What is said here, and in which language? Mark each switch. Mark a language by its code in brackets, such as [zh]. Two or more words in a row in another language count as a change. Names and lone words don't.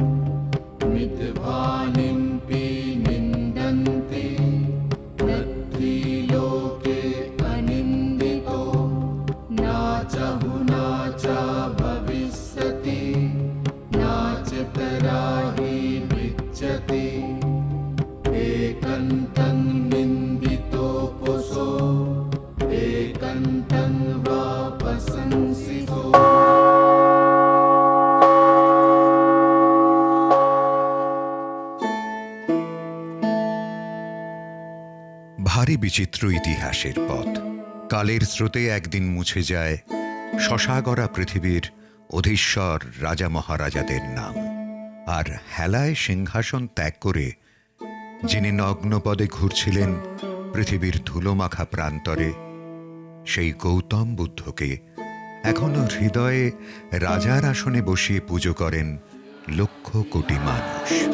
[pi] मितभानिम्पि निन्दन्ति नत्थि लोके अनिन्दितो नाचहु नाचा भविष्यति नाचतराहि विच्यते एकन्तं निन्दितो पुषो एकन्तं वा प्रशंसितो। [bn] ভারী বিচিত্র ইতিহাসের পথ। কালের স্রোতে একদিন মুছে যায় শশাগড়া পৃথিবীর অধীশ্বর রাজা মহারাজাদের নাম, আর হেলায় সিংহাসন ত্যাগ করে যিনি নগ্নপদে ঘুরছিলেন পৃথিবীর ধুলোমাখা প্রান্তরে, সেই গৌতম বুদ্ধকে এখনো হৃদয়ে রাজার আসনে বসিয়ে পুজো করেন লক্ষ কোটি মানুষ।